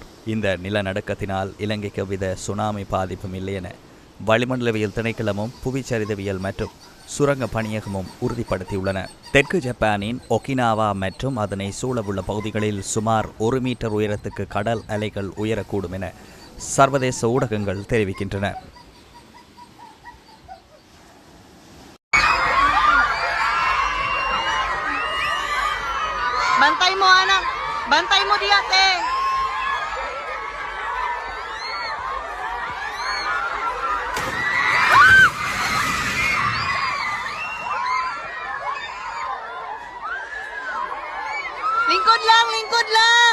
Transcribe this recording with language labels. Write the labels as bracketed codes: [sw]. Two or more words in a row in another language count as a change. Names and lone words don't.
[ta] இந்த நிலநடுக்கத்தினால் இலங்கைக்கு எவ்வித சுனாமி பாதிப்பும் இல்லை என வளிமண்டலவியல் திணைக்களமும் புவிச்சரிதவியல் மற்றும் சுரங்க பணியகமும் உறுதிப்படுத்தியுள்ளன. தெற்கு ஜப்பானின் ஒகினாவா மற்றும் அதனை சூழவுள்ள பகுதிகளில் சுமார் 1 மீட்டர் உயரத்துக்கு கடல் அலைகள் உயரக்கூடும் என சர்வதேச ஊடகங்கள் தெரிவிக்கின்றன. [tl] Bantay mo anak, bantay mo di ate. Lingkod lang, lingkod lang.